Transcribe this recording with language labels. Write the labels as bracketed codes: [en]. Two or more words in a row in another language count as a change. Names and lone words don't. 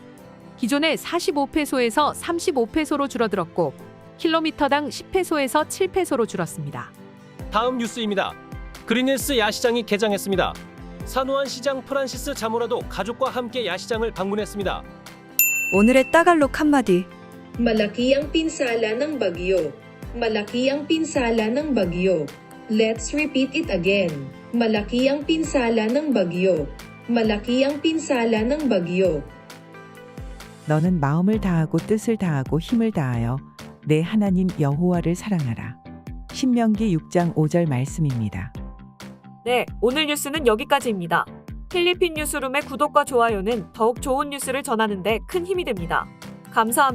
[ko] 기존의 45페소에서 35페소로 줄어들었고 킬로미터당 10페소에서 7페소로 줄었습니다. 다음 뉴스입니다. 그린힐스 야시장이 개장했습니다. 산호안 시장 프란시스 자모라도 가족과 함께 야시장을 방문했습니다. 오늘의 따갈록 한마디. [tl] Malaki ang pinsala ng bagyo. Malaki ang pinsala ng bagyo. [en] Let's repeat it again. [tl] Malaki ang pinsala ng bagyo. Malaki ang pinsala ng bagyo. [ko] 너는 마음을 다하고 뜻을 다하고 힘을 다하여 내 하나님 여호와를 사랑하라. 신명기 6장 5절 말씀입니다. 네, 오늘 뉴스는 여기까지입니다. 필리핀 뉴스룸의 구독과 좋아요는 더욱 좋은 뉴스를 전하는 데 큰 힘이 됩니다.